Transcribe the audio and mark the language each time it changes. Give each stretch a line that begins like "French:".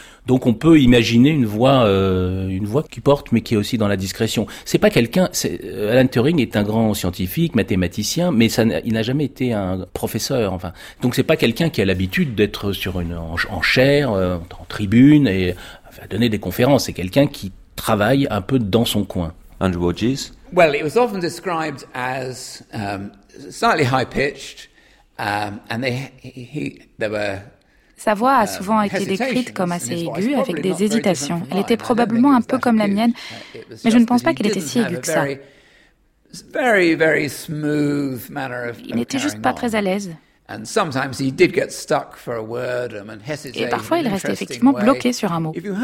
French: Donc on peut imaginer une voix qui porte, mais qui est aussi dans la discrétion. C'est pas quelqu'un. Alan Turing est un grand scientifique, mathématicien, mais il n'a jamais été un professeur. Enfin, donc c'est pas quelqu'un qui a l'habitude d'être en chaire, en tribune et enfin, donner des conférences. C'est quelqu'un qui travaille un peu dans son coin. Andrew Hodges.
English: Well, it was often described as slightly high pitched, and there were.
French: Sa voix a souvent été décrite comme assez aiguë, avec des hésitations. Elle était probablement un peu comme la mienne, mais je ne pense pas qu'elle était si aiguë que ça. Il n'était juste pas très à l'aise. Et parfois, il restait effectivement bloqué sur un mot.